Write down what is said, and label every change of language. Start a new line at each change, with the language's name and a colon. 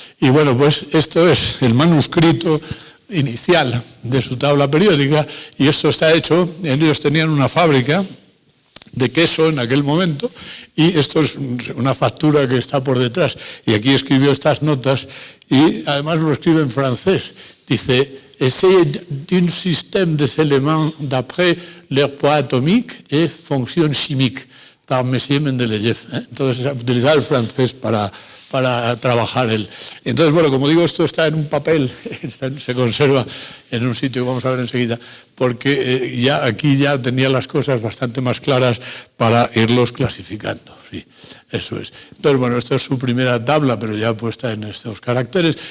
Spanish: Y bueno, pues esto es el manuscrito inicial de su tabla periódica, y esto está hecho, ellos tenían una fábrica de queso en aquel momento, y esto es una factura que está por detrás, y aquí escribió estas notas, y además lo escribe en francés. Dice:
French: «Essayer d'un système des éléments d'après leur poids atomique et fonction chimique», par Monsieur Mendeleev.
Spanish: Entonces, utilizar el francés para trabajar él. Entonces, bueno, como digo, esto está en un papel, se conserva en un sitio que vamos a ver enseguida, porque aquí ya tenía las cosas bastante más claras para irlos clasificando. Sí, eso es. Entonces, bueno, esta es su primera tabla, pero ya puesta en estos caracteres.